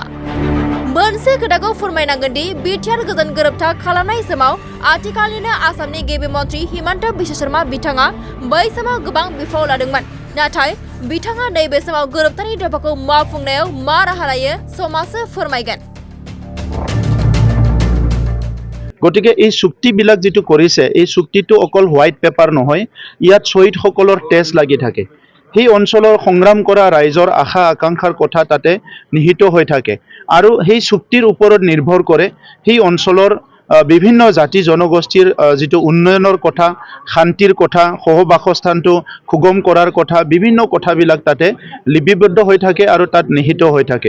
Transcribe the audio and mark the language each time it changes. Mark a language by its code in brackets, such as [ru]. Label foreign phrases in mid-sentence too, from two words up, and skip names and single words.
[brx] मोनसे खोथाखौ फोरमायनांगोन दि बिटिआर गोजोन गोरोबथा खालामनाय समाव आथिखालनिनो आसामनि गिबि मन्त्रि हिमन्त बिश्व शर्मा बिथाङा बै समाव गोबां बिफाव लादोंमोन। नाथाय बिथाङा नैबे समाव गोरोबथानि दफाखौ मावफुंनायाव मा राहा लायो समाजो फोरमायगोन। [as] গতিকে এই চুক্তিবিলাক যেটো কৰিছে এই চুক্তিটো অকল [en] white paper [as] নহয় ইয়াত শহীদসকলৰ তেজ লাগি থাকে। সেই অঞ্চলৰ সংগ্ৰাম কৰা ৰাইজৰ আশা আকাংক্ষাৰ কথা তাতে নিহিত হৈ থাকে আৰু সেই চুক্তিৰ ওপৰত নিৰ্ভৰ কৰে সেই অঞ্চলৰ বিভিন্ন জাতি জনগোষ্ঠীৰ যেটো উন্নয়নৰ কথা শান্তিৰ কথা সহবাসস্থানটো সুগম কৰাৰ কথা বিভিন্ন কথাবিলাক তাতে লিপিবদ্ধ হৈ থাকে আৰু তাত নিহিত হৈ থাকে।